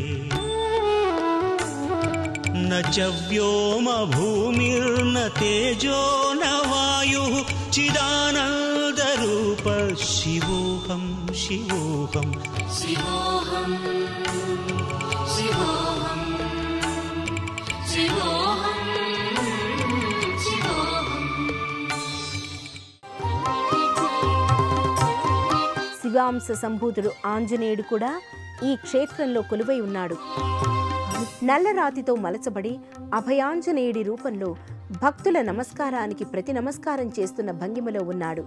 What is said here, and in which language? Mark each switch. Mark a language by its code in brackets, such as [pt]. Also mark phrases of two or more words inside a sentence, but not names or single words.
[sa] न च व्योमभूमिर्न तेजो न वायुः चिदानन्दरूप शिवोऽहं शिवोऽहं शिवोऽहं शिवोऽहं शिवोऽहं [te] శివాంశ సంభూతుడు ఆంజనేయుడు కూడా ఈ క్షేత్రంలో కొలువై ఉన్నాడు. నల్లరాతితో మలచబడి అభయాంజనేయుడి రూపంలో భక్తుల నమస్కారానికి ప్రతి నమస్కారం చేస్తున్న భంగిమలో ఉన్నాడు.